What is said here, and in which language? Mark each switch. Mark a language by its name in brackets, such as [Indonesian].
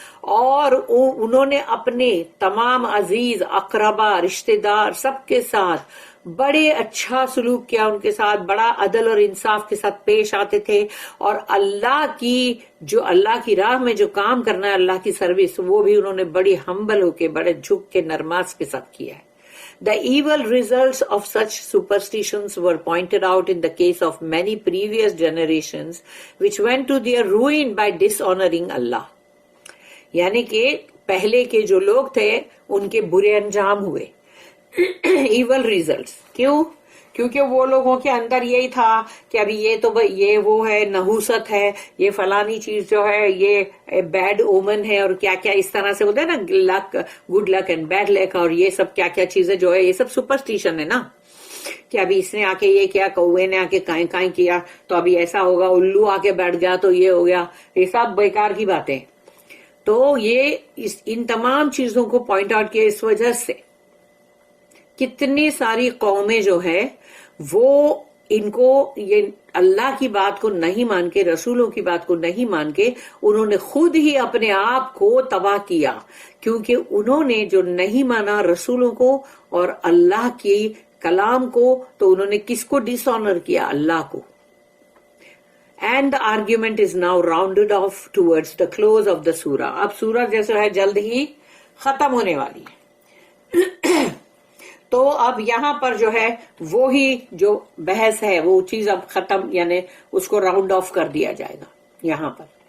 [Hindi] और उन्होंने अपने तमाम अजीज अकरबा रिश्तेदार सबके साथ बड़े अच्छा सलूक किया, उनके साथ बड़ा अदल और इंसाफ के साथ पेश आते थे. और अल्लाह की राह में जो काम करना है, अल्लाह की सर्विस, वो भी उन्होंने बड़ी हम्बल होके, बड़े झुक के, नरमास के साथ किया है. [English] The evil results of such superstitions were pointed out in the case of many previous generations, which went to their ruin by dishonoring Allah. [Hindi] यानी कि पहले के जो लोग थे उनके बुरे अंजाम हुए, इवल रिजल्ट्स. क्यों? क्योंकि वो लोगों के अंदर यही था कि अभी ये तो ये वो है, नहूसत है, ये फलानी चीज जो है ये बैड ओमन है, और क्या क्या इस तरह से बोलते हैं ना, luck, [English] good luck and bad luck, [Hindi] और ये सब क्या क्या चीजें जो है ये सब सुपरस्टिशन है ना, कि अभी इसने आके ये किया, कौवे ने आके काई काई किया तो अभी ऐसा होगा, उल्लू आके बैठ गया तो ये हो गया, ये सब बेकार की बातें. तो ये इन तमाम चीजों को पॉइंट आउट किया. इस वजह से कितनी सारी कौमें जो है वो इनको ये अल्लाह की बात को नहीं मान के, रसूलों की बात को नहीं मान के, उन्होंने खुद ही अपने आप को तबाह किया, क्योंकि उन्होंने जो नहीं माना रसूलों को और अल्लाह की कलाम को, तो उन्होंने किसको डिसऑनर किया? अल्लाह को. [English] And the argument is now rounded off towards the close of the surah. [Hindi] अब सूरा जैसे है जल्द ही खत्म होने वाली है. तो अब यहां पर जो है वो ही जो बहस है वो चीज अब खत्म, यानी उसको राउंड ऑफ कर दिया जाएगा यहां पर.